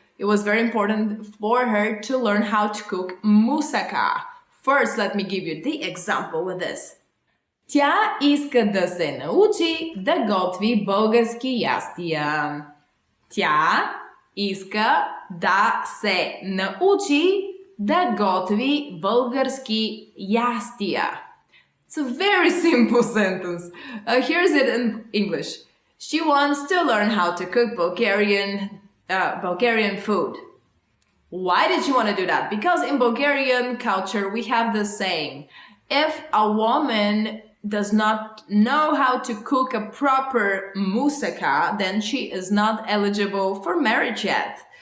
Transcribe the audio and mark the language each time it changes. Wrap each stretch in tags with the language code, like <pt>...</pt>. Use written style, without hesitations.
<en>It was very important for her to learn how to cook moussaka. First, let me give you the example with this.</en> <bg>Тя иска да се научи да готви български ястия. Тя иска да се научи да готви български ястия.</bg> <en>It's a very simple sentence. Here's it in English. She wants to learn how to cook Bulgarian food. Why did she want to do that? Because in Bulgarian culture, we have the saying, if a woman does not know how to cook a proper moussaka, then she is not eligible for marriage yet.</en>